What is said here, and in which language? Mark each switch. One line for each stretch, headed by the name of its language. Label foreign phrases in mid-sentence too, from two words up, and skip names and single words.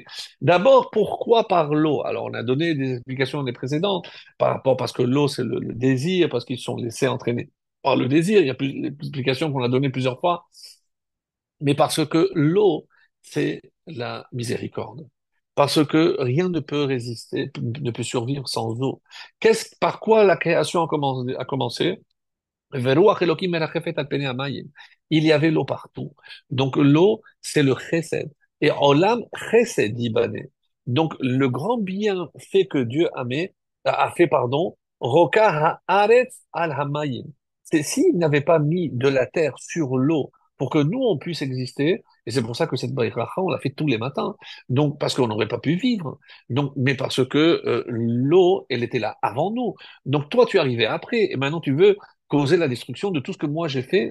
French: D'abord, pourquoi par l'eau? Alors, on a donné des explications des précédentes, parce que l'eau, c'est le désir, parce qu'ils sont laissés entraîner par le désir. Il y a plus d'explications qu'on a données plusieurs fois mais parce que l'eau, c'est la miséricorde. parce que rien ne peut résister, ne peut survivre sans eau. Par quoi la création a commencé?
Hebrew: ורוח אלוהים מרחפת על פני המים.
French: Il y avait l'eau partout. Donc l'eau, c'est le chesed.
Hebrew: Et עולם חסד יבנה.
French: Donc le grand bien fait que Dieu a fait, pardon,
Hebrew: רוקע הארץ על המים.
French: C'est s'il n'avait pas mis de la terre sur l'eau pour que nous on puisse exister, et c'est pour ça que cette braïcha, on l'a fait tous les matins. Donc parce qu'on n'aurait pas pu vivre. Donc mais parce que l'eau, elle était là avant nous. Donc toi tu arrivais après, et maintenant tu veux causer la destruction de tout ce que moi j'ai fait?